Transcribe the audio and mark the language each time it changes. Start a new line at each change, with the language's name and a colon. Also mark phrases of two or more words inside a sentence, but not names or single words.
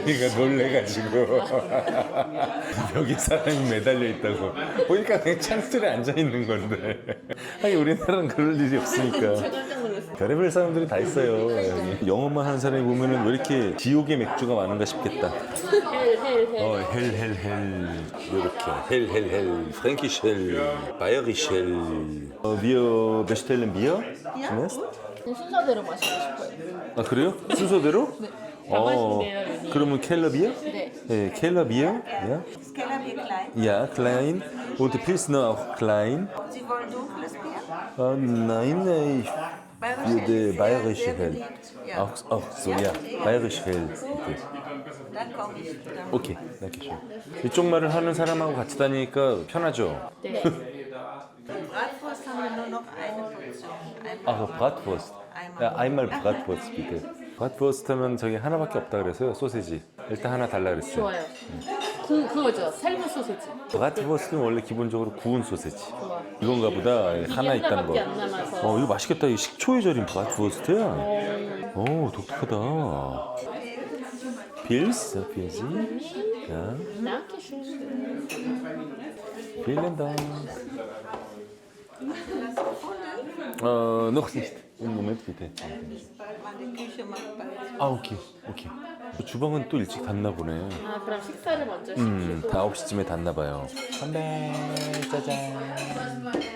Korean: 그러니까 놀래가지고 여기 사람이 매달려 있다고 보니까 그냥 창틀에 앉아 있는 건데 아니 우리나라는 그럴 일이 없으니까 깜짝 놀랐어요. 별의별 사람들이 다 있어요 여기. 영어만 하는 사람이 보면은 왜 이렇게 지옥의 맥주가 많은가 싶겠다. 헬 이렇게
German: Hell Fränkisch Hell Bayerisch Hell wir bestellen Bier zunächst.
Korean: 순서대로 마시고 싶어요. 아 그래요? 순서대로? 네. 다 마신대요, 윤희. 그러면 켈러비어? 네. 네, 켈러비어.
German: Ja. Das Kellerbier klein. Ja, klein. Und Pilsner auch klein. Sie wollen dunkles Bier? Nein, ich würde bayerische sehr Hell. beliebt. Ja. Auch so, ja. Bayerisch Hell. bitte. Dann komme ich. Dann
Korean: 오케이,
German: danke schön.
Korean: 이쪽 말을 하는 사람하고 같이 다니니까 편하죠? 네.
German: Bratwurst haben wir nur noch eine Portion. Einmal.
Korean: 아, Bratwurst.
German: Ja, einmal Bratwurst, bitte.
Korean: Bratwurst 하면 저기 하나밖에 없다 그래서요, 소세지. 일단 하나 달라 그랬어요. 좋아요. 그거죠. 삶은 소세지. 브라트버스는 원래 기본적으로 구운 소세지. 이건가 보다. 하나 있다는 거. 하나밖에 안 남아서. 이거 맛있겠다. 이 식초에 절인 브라트버스트야. 오, 독특하다. 필스, 필지. 야,
German: Dankeschön. vielen Dank. noch nicht. Einen Moment bitte. Bald mal die Küche macht bald.
Korean: 아, 오케이. 주방은 또 일찍 닫나 보네. 아, 그럼 식사를 먼저 시키고. 다 9시쯤에 닫나 봐요. 건배. 짜잔.